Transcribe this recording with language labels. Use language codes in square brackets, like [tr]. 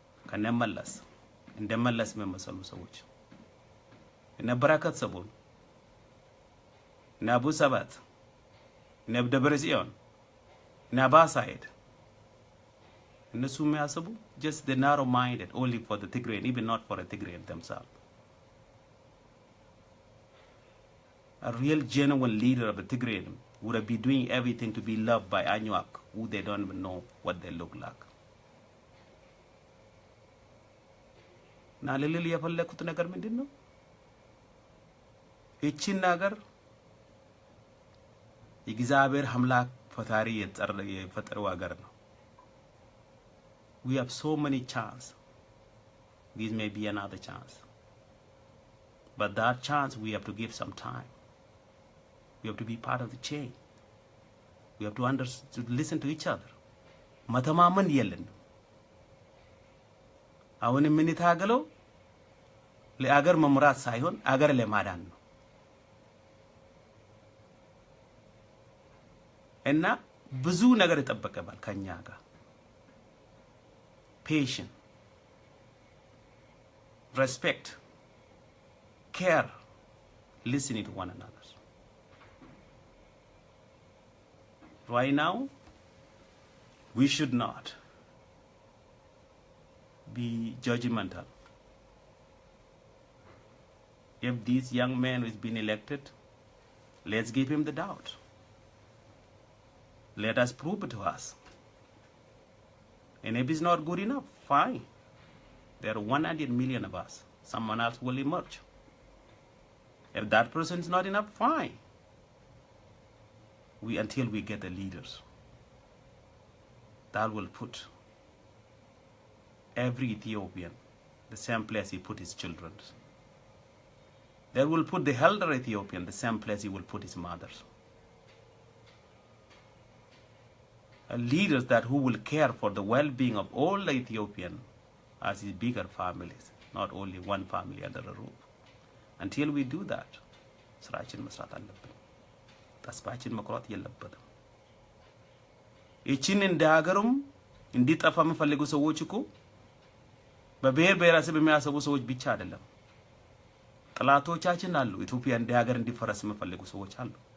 [am] ከነመለስ እንደመለስ መመሰሉ ሰዎች እነ በረከት ሰቦን እነ አቡ ሰባት እነ ደብረጽዮን እነ ባሳይድ እነሱ የሚያስቡ [en] just the narrow minded only for the Tigray, even not for the Tigray themselves. A real genuine leader of the Tigray would be doing everything to be loved by Anuak, who they don't even know what they look like. [am] Na lili የፈለኩት ነገር ምንድነው? እቺን ነገር የእግዚአብሔር አምላክ ፈጣሪ የፈጠረው ሀገር ነው። [en] We have so many chances. This may be another chance. But that chance we have to give some time. We have to be part of the change. We have to listen to each other. [am] መተማመን የለን። አሁን ምን ታገለው ለአገር መምራት ሳይሆን አገር ለማዳን ነው። እና ብዙ ነገር ይጠበቀባል ከኛ ጋር። [en] Patience, respect, care, listening to one another. Right now, we should not be judgmental. If this young man is being elected, let's give him the doubt. Let us prove it to us. And if it's not good enough, fine. There are 100 million of us. Someone else will emerge. If that person is not enough, fine. Until we get the leaders that will put every Ethiopian the same place he put his children. That will put the elder Ethiopian the same place he will put his mothers. Leaders that who will care for the well-being of all the Ethiopian as his bigger families, not only one family under a roof. Until we do that, [am] ስራችን መስራት አለብን። ተስፋችን መቁረጥ የለበትም። እቺን እንደ ሀገሩም እንዲጠፋ የሚፈልጉ ሰዎች እኮ በብሔር ብሔረሰብ የሚያሰቡ ሰዎች ብቻ አይደለም። ጥላቶቻችን አሉ። ኢትዮጵያ እንደ ሀገር እንዲፈረስ የሚፈልጉ ሰዎች አሉ።